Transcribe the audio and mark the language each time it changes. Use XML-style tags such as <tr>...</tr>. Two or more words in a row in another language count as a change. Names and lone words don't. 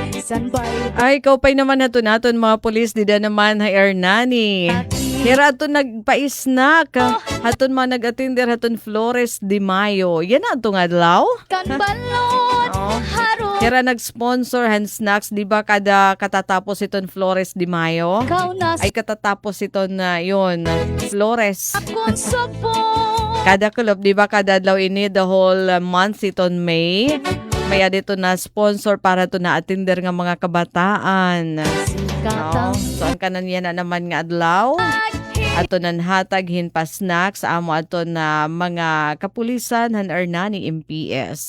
<war>Ay, ikaw pa'y naman naton mga pulis, di da naman ha Hernani. Hira aton nagpa-snack. Haton mga nag-atinder haton Flores de Mayo. Yan na itong adlaw? Hira nag-sponsor hand snacks, di ba kada katatapos iton Flores de Mayo? Ay katatapos iton na yun, Flores. Kada club, di ba kada adlaw ini</war> <en>the whole month</en> <war>iton May? Maya dito na sponsor para to na atinder nga mga kabataan. No? So ang kanan yan na naman nga adlaw. Ato nan hatag hinpa snacks amo ato na mga kapulisan han Hernani MPS.</war>